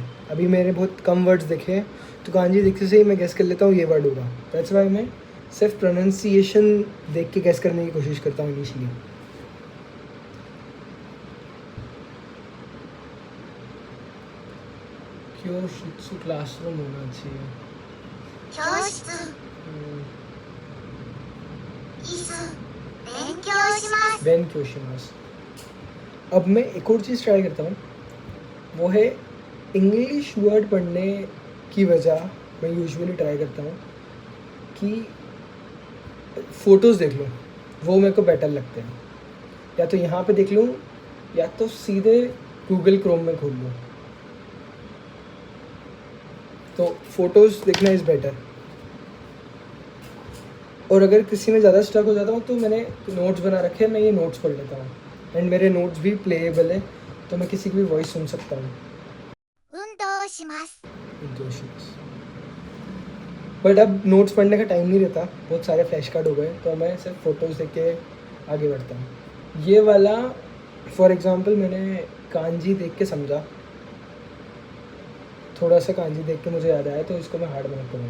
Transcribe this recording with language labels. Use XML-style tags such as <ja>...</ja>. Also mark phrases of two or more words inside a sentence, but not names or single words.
<hi>अभी मैंने बहुत कम वर्ड्स देखे हैं, तो कांजी देखते से ही मैं गेस कर लेता हूँ ये वर्ड होगा।</hi> <en>that's why</en> <hi>मैं सिर्फ प्रोनाउंसिएशन देख के गेस करने की कोशिश करता हूँ इनिशियली। क्योशित्सु क्लासरूम होना चाहिए।</hi> <ja>教室 हम्म, 椅子勉強します勉強します.</ja> <hi>अब मैं एक और चीज़ ट्राई करता हूँ, वो है</hi> <en>English word</en> <hi>पढ़ने की वजह मैं यूजुअली ट्राई करता हूँ कि फ़ोटोज़ देख लूँ, वो मेरे को बेटर लगते हैं। या तो यहाँ पे देख लूँ, या तो सीधे गूगल क्रोम में खोल लूँ। तो फ़ोटोज़ देखना</hi> <en>is better.</en> <hi>और अगर किसी में ज़्यादा स्टक हो जाता हूँ तो मैंने नोट्स बना रखे हैं, मैं ये नोट्स पढ़ लेता हूँ। एंड मेरे नोट्स भी प्लेएबल है, तो मैं किसी की भी वॉइस सुन सकता हूँ।</hi> <ja>運動します</ja> <hi>बट अब नोट्स पढ़ने का टाइम नहीं रहता, बहुत सारे</hi> <en>flash card</en> <hi>हो गए, तो मैं सिर्फ फ़ोटोज़ देख के आगे बढ़ता हूँ। ये वाला</hi> <en>for example</en> <hi>मैंने कांजी देख के समझा, थोड़ा सा कांजी देख के मुझे याद आया, तो इसको मैं</hi> <en>hard mark</en> <hi>करूँगा।</hi>